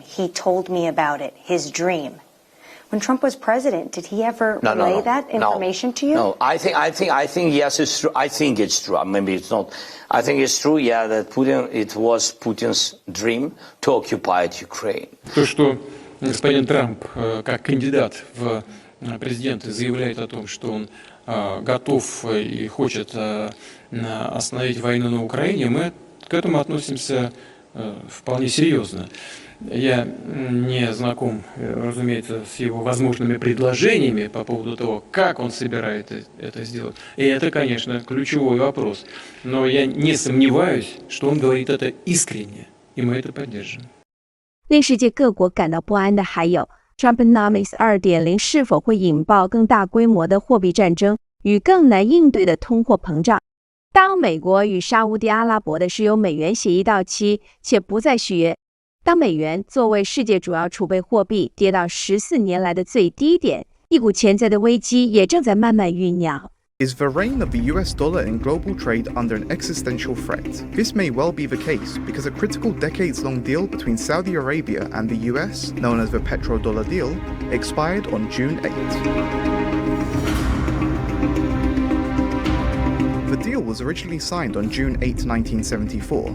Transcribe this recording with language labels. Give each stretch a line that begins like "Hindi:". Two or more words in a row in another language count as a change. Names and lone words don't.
English: He told me about it, his dream. When Trump was president, did he ever relay that information to you? No, I think yes, it's true. I think it's true. Maybe it's not. I think it's true, yeah, that it was Putin's dream to occupy Ukraine.
Russian: То, что господин Трамп, как кандидат в президенты, заявляет о том, что он готов и хочет остановить войну на Украине, мы к этому относимся вполне серьезно. Я не знаком, разумеется, с его возможными предложениями по поводу того, как он собирается это сделать. И это, конечно, ключевой вопрос. Но я не сомневаюсь, что он говорит это искренне, и мы это поддержим.
Chinese: 令世界各国感到不安的还有 trumponomics 2.0 是否会引爆更大规模的货币战争与更难应对的通货膨胀。当美国与沙烏地阿拉伯的石油美元协议到期且不再续约，当美元作为世界主要储备货币跌到14年来的最低点，一股潜在的危机也正在慢慢酝酿。
English: Is the reign of the US dollar in global trade under an existential threat? This may well be the case because a critical decades-long deal between Saudi Arabia and the US, known as the petrodollar deal, expired on June 8. The deal was originally signed on June 8, 1974.